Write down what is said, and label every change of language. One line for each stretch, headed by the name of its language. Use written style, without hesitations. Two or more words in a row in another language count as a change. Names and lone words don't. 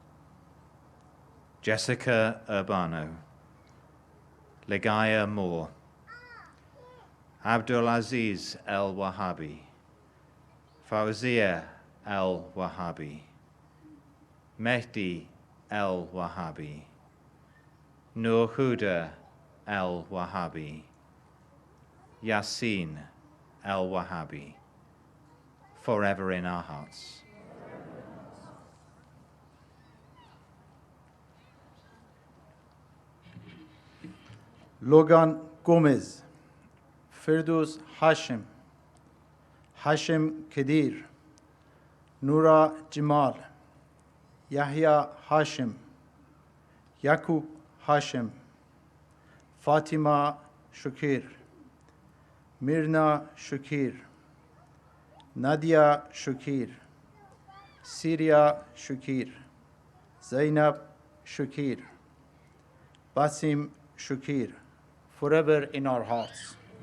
English: Jessica Urbano, Ligaya Moore, Abdulaziz El Wahabi, Fauzia El Wahabi, Mehdi El Wahabi, Nur Huda El Wahabi, Yasin El Wahabi, forever in our hearts. Logan Gomez, Firdous Hashim, Hashim Kedir, Nura Jamal, Yahya Hashim, Yakub Hashim, Fatima Shukir, Mirna Shukir, Nadia Shukir, Syria Shukir, Zainab Shukir, Basim Shukir, forever in our hearts.